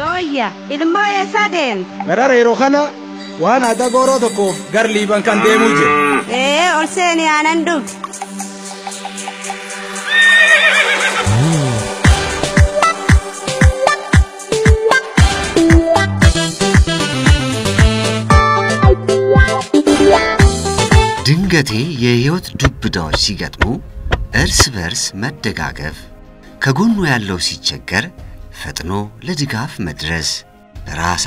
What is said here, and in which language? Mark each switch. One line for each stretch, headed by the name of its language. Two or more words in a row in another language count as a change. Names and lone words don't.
Oromo: kiyya ilmoo eessa deemte? Merara yeroo kana waan adda gooroo tokkoof gar Liiban kan deemuu jira. Ol seeni aanan dhugdi.
Amharic: ድንገቴ የህይወት ዱብዳዎች ሲገጥሙ እርስ በርስ መደጋገፍ ከጎኑ ያለው ሲቸገር ፈጥኖ ለድጋፍ መድረስ በራስ